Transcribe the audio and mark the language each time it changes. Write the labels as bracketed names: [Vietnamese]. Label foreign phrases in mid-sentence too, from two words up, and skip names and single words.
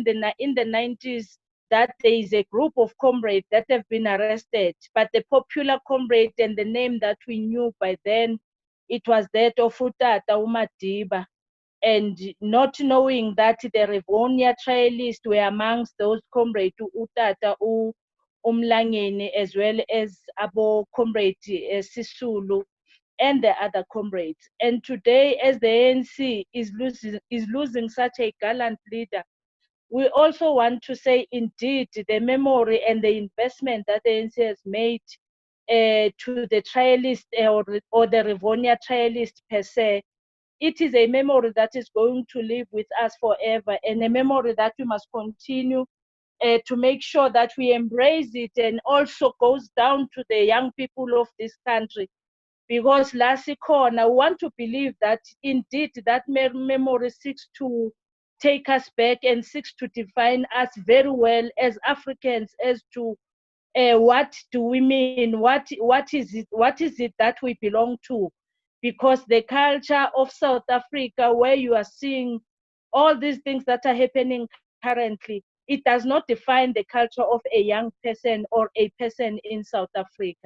[English] the 90s that there is a group of comrades that have been arrested, but the popular comrade and the name that we knew by then, it was that of Utata Umadiba, and not knowing that the Rivonia trialists were amongst those comrades, Utata Umlangeni, as well as Abo comrade Sisulu and the other comrades. And today, as the ANC is losing such a gallant leader, we also want to say, indeed, the memory and the investment that the ANC has made to the trialist or the Rivonia trialist per se, it is a memory that is going to live with us forever, and a memory that we must continue to make sure that we embrace it, and also goes down to the young people of this country. Because last corner, I want to believe that indeed that memory seeks to take us back and seeks to define us very well as Africans as to what do we mean, what is it that we belong to, because the culture of South Africa, where you are seeing all these things that are happening currently, it does not define the culture of a young person or a person in South Africa.